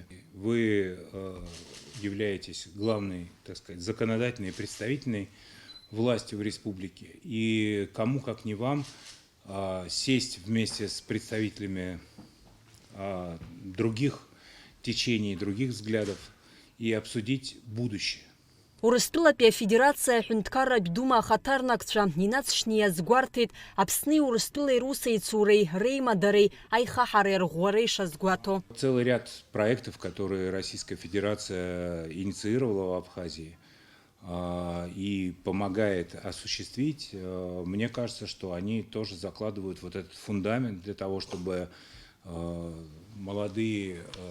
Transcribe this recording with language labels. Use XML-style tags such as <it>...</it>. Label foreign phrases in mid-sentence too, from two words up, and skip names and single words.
<ru>Вы являетесь главной, так сказать, законодательной и представительной властью в республике. И кому, как не вам, сесть вместе с представителями других течений, других взглядов и обсудить будущее.</ru> <ab>Урыстәылатәи афедерациа аҳәынҭқарратә дума ахаҭарнакцәа инацшьны иазгәарҭеит Аԥсни Урыстәылеи русеицуреи реимадареи аихаҳареи рӷәӷәареи шазгәаҭо.</ab> <ru>Целый ряд проектов, которые Российская Федерация инициировала в Абхазии и помогает осуществить, мне кажется, что они тоже закладывают вот этот фундамент для того, чтобы молодые</ru>